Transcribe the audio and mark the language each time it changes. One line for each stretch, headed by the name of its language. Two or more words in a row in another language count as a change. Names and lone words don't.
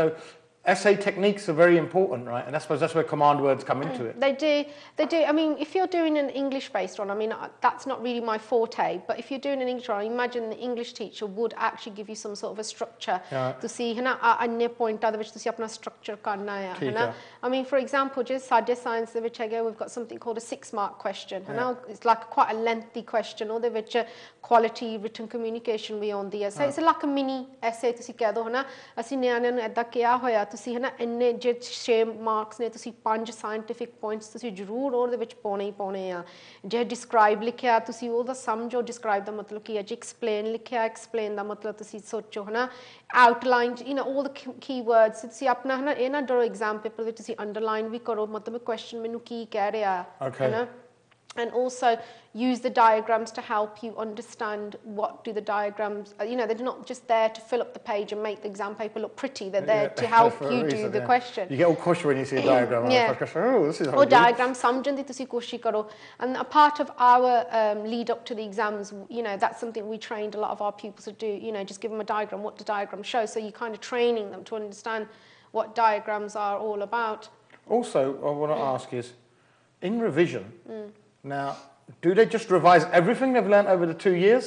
English: So essay techniques are very important, right? And I suppose that's where command words come into it. They do. I mean, if you're doing an English-based one, I mean, that's not really my forte, but if you're doing an English one, I imagine the English teacher would actually give you some sort of a structure to see, अन्य point
Punjabi: ਦੇ ਵਿੱਚ ਤੁਸੀਂ ਆਪਣਾ structure ਕਰਨਾ ਹੈ,
English: I mean, for example, just
Punjabi: ਸਾਡੇ science ਦੇ ਵਿੱਚ ਹੈਗਾ,
English: we've got something called a 6-mark question, It's like quite a lengthy question,
Punjabi: ਉਹਦੇ ਵਿੱਚ
English: quality written communication
Punjabi: ਵੀ ਆਉਂਦੀ ਹੈ,
English: so it's like a mini
Punjabi: essay ਤੁਸੀਂ ਕਹਿ ਦੋ, ਅਸੀਂ ਨਿਆਣਿਆਂ ਨੂੰ ਏਦਾਂ ਕਿਹਾ ਹੋਇਆ ਤੁਸੀਂ ਇੰਨੇ ਜੇ 6 ਮਾਰਕਸ ਨੇ ਤੁਸੀਂ 5
English: scientific points
Punjabi: ਤੁਸੀਂ ਜ਼ਰੂਰ ਉਹਦੇ ਵਿੱਚ ਪਾਉਣੇ ਹੀ ਪਾਉਣੇ ਆ ਜੇ ਡਿਸਕ੍ਰਾਈਬ ਲਿਖਿਆ ਤੁਸੀਂ ਉਹਦਾ ਸਮਝੋ ਡਿਸਕ੍ਰਾਈਬ ਦਾ ਮਤਲਬ ਕੀ ਹੈ ਜੇ ਐਕਸਪਲੇਨ ਲਿਖਿਆ ਐਕਸਪਲੇਨ ਦਾ ਮਤਲਬ ਤੁਸੀਂ ਸੋਚੋ ਆਊਟਲਾਈਨ
English: all the key words
Punjabi: ਤੁਸੀਂ ਆਪਣਾ ਇਹ ਨਾ ਡਰੋ ਐਗਜ਼ਾਮ ਪੇਪਰ ਵਿੱਚ ਤੁਸੀਂ ਅੰਡਰਲਾਈਨ ਵੀ ਕਰੋ ਮਤਲਬ ਕੁਐਸਚਨ ਮੈਨੂੰ ਕੀ ਕਹਿ ਰਿਹਾ ਹੈ
English: and also use the diagrams to help you understand what do the diagrams they're not just there to fill up the page and make the exam paper look pretty they're there to help you do the question you get all cautious when you see a diagram this is or diagram
Punjabi: ਸਮਝਣ ਦੀ ਤੁਸੀਂ ਕੋਸ਼ਿਸ਼ ਕਰੋ
English: and a part of our lead up to the exams that's something we trained a lot of our pupils to do just give them a diagram what the diagram shows so you're kind of training them to understand what diagrams are all about also I want to ask is in revision now do they just revise everything they've learned over the 2 years?